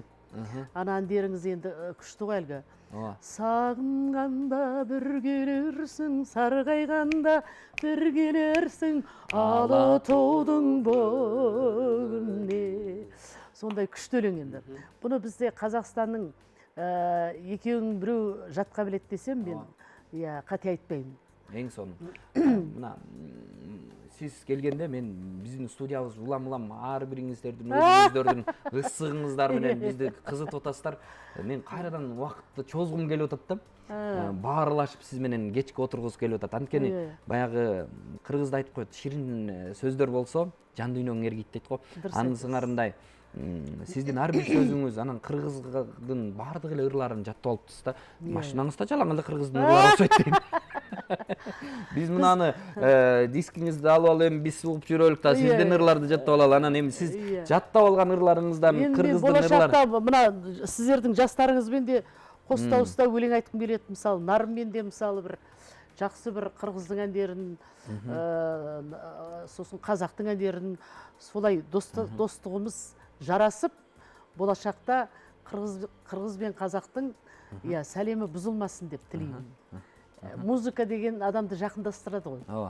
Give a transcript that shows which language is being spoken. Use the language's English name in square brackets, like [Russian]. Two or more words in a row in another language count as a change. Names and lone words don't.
[Kazakh] Ана әндеріңіз енді күшті ғой әлгі. Сағынғанда бір келерсің, сарғайғанда бір келерсің, Алатаудың бөгіне. Сондай күшті өлең енді. Бұны бізде Қазақстанның екеуің біреу жатқа білет десем, мен қате айтпаймын. Ең соны. Мына сіз келгенде мен біздің студиябыз [Kyrgyz] улам ар бириңиздердин өзүңүздөрдүн ысыгыңыздар менен бизди кызытып атасыздар. Мен кайрадан убакытты чозгум келип атат да. Баарлашып сиз менен кечке отургусу келип атат. Анткени баягы кыргызда айтып коет, ширин сөздөр болсо жан дүйнөң эргийт дейт го. Анын сыңарындай сиздин ар бир сөзүңүз анан кыргыздын баардык эле ырларын жаттап алыптырсыз да. Машинаңызда жалаң эле кыргыздын ырлары окшойт дейм. Биз мынаны дискиңизди алып алып эми биз угуп жүрөлүк да, сиздин ырларды жаттап алалы. Анан эми сиз жаттап алган ырларыңыздан кыргыздын ырлары. [Kazakh] Болашакта мына сиздердин жастарыңызбен де кос дауыста өлең айткым келет. Мисалы Нарыммен де мисалы бір жақсы бір кыргыздын әндерин, сосын казактын әндерин солай достугумуз жарасып, болашақта қырғыз бен қазақтың сәлемі бұзылмасын деп тілеймін. Музыка деген адамды жақындастырады ғой.